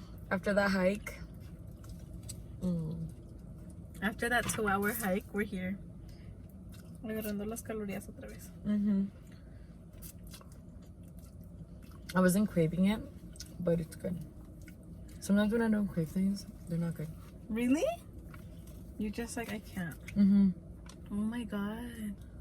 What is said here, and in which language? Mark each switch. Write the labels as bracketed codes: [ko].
[en] After that hike. After that 2-hour hike, we're here. [es] Agarrando las calorías otra vez. [en] I wasn't craving it, but it's good. Sometimes when I don't crave things, they're not good. Really? You're just like, I can't. Oh my god.